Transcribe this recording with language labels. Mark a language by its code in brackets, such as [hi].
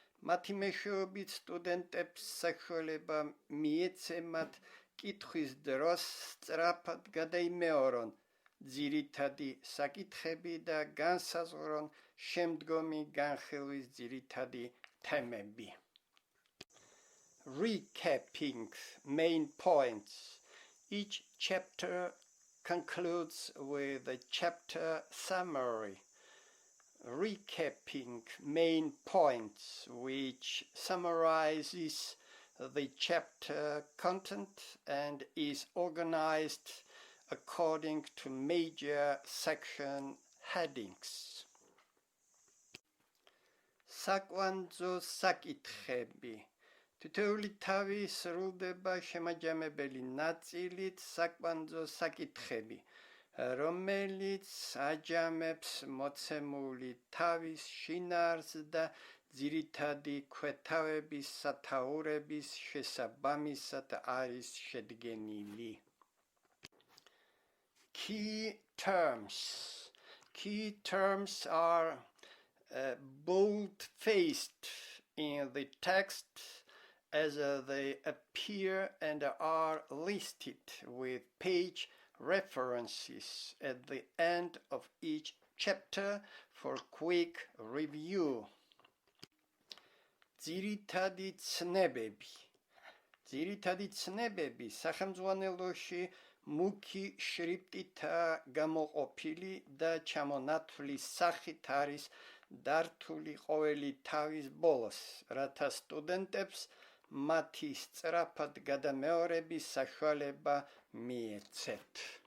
[ka] მათი მეშვეობით სტუდენტებს საშუალება მიეცემათ კითხვის დროს სწრაფად გადაიმეორონ ძირითადი საკითხები და განსაზღვრონ შემდგომი განხილვის ძირითადი თემები. [en] Recapping main points. Each chapter concludes with a chapter summary. Recapping main points, which summarizes the chapter content and is organized according to major section headings. [ka] საკვანძო საკითხები. თითოეული თავი სრულდება შემაჯამებელი ნაწილით საკვანძო საკითხები, რომელიც აჯამებს მოცემული თავის შინაარსს და ძირითადი ქვეთავების სათაურების შესაბამისად არის შედგენილი. [en] Key terms. Key terms are bold-faced in the text as they appear and are listed with page references at the end of each chapter for quick review. [ka] ძირითადი ცნებები. ძირითადი ცნებები სახელმძღვანელოში მუქი შრიფტითაა გამოყოფილი და ჩამონათვლის სახით არის დართული ყოველი თავის ბოლოს, რათა სტუდენტებს მათი სწრაფად გადამეორების საშუალება მიეცეთ.